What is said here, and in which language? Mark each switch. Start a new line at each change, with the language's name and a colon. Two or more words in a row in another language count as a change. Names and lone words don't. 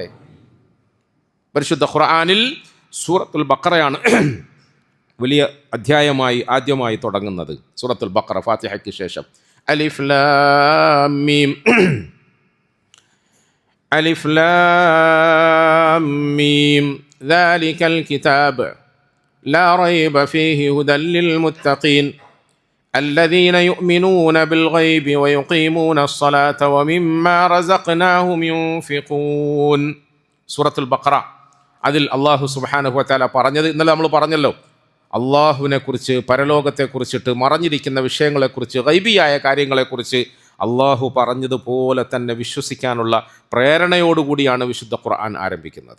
Malayalam: പരിശുദ്ധ ഖുർആനിൽ സൂറത്തുൽ ബഖറയാണ് വലിയ അധ്യായമായി ആദ്യമായി തുടങ്ങുന്നത്. സൂറത്തുൽ ബഖറ, ഫാത്തിഹയ്ക്ക് ശേഷം
Arabic: ألف لام ميم. ألف لام ميم ذلك الكتاب لا ريب فيه هدى للمتقين الذين يؤمنون بالغيب ويقيمون الصلاة ومما رزقناهم ينفقون.
Malayalam: സൂറത്തുൽ ബഖറ, അതിൽ
Arabic: الله سبحانه وتعالى
Malayalam: പറഞ്ഞത് ഇന്നലെ നമ്മൾ പറഞ്ഞല്ലോ. അള്ളാഹുവിനെക്കുറിച്ച്, പരലോകത്തെക്കുറിച്ചിട്ട്, മറഞ്ഞിരിക്കുന്ന വിഷയങ്ങളെക്കുറിച്ച്, ഗൈബിയായ കാര്യങ്ങളെക്കുറിച്ച് അള്ളാഹു പറഞ്ഞതുപോലെ തന്നെ വിശ്വസിക്കാനുള്ള പ്രേരണയോടുകൂടിയാണ് വിശുദ്ധ ഖുർആൻ ആരംഭിക്കുന്നത്.